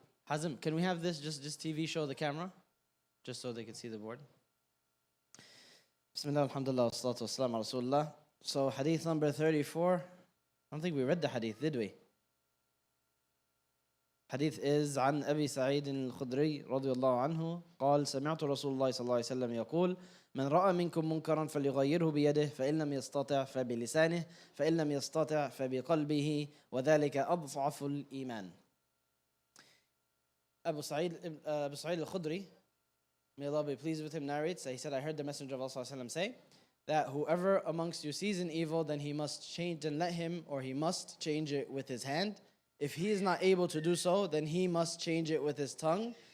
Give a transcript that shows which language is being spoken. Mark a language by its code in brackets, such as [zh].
[en] Hazim, can we have this just TV show the camera? Just so they can see the board. Bismillah, alhamdulillah, wassalatu wassalamu ala rasulullah. So hadith number 34. I don't think we read the hadith, did we? [ar] حديث [en] is [ar] عن أبي سعيد الخدري رضي الله عنه قال سمعت رسول الله صلى الله عليه وسلم يقول من رأى منكم منكرا فليغيره بيده فإن لم يستطع فبلسانه فإن لم يستطع فبقلبه وذلك أضعف الإيمان. [en] Abu Sa'id al-Khudri, may Allah be pleased with him, narrates that he said, I heard the Messenger of Allah [ar] صلى الله عليه وسلم [en] say that whoever amongst you sees an evil, then he must change and let him, or he must change it with his hand. If he is not able to do so, then he must change it with his tongue.